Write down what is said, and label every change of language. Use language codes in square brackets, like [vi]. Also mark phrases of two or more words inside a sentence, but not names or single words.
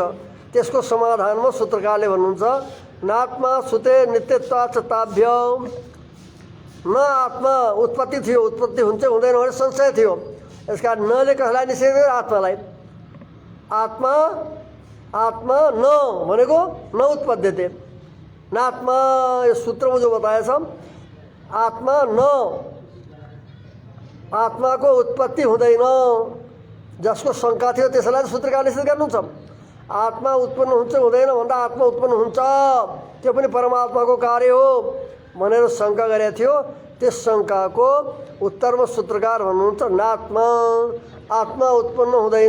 [ne] त्यसको समाधानमा सूत्रकारले भन्नुहुन्छ [sa] नात्मा सुते नित्यत्वाच्च ताभ्य। [ne] न आत्मा उत्पत्ति थियो, उत्पत्ति हुन्छ हुँदैन भने संशय थियो। यसका नले कसलाई निषेध गर्यो? आत्मालाई। आत्मा न भनेको [sa] न उत्पद्यते, [ne] नात्मा, [hi] ये सूत्र में जो बताया सब, आत्मा न, [ne] आत्माको उत्पत्ति हुँदैन। जसको शङ्का थियो त्यसलाई सूत्रकार निषेध गर्नुहुन्छ। आत्मा उत्पन्न हुन्छ हुँदैन भन्दा आत्मा उत्पन्न हुन्छ, त्यो पनि परमात्माको कार्य हो भनेर शङ्का गरेको थियो। त्यस शङ्काको उत्तरमा सूत्रकार भन्नुहुन्छ नात्मा, आत्मा उत्पन्न हुँदैन।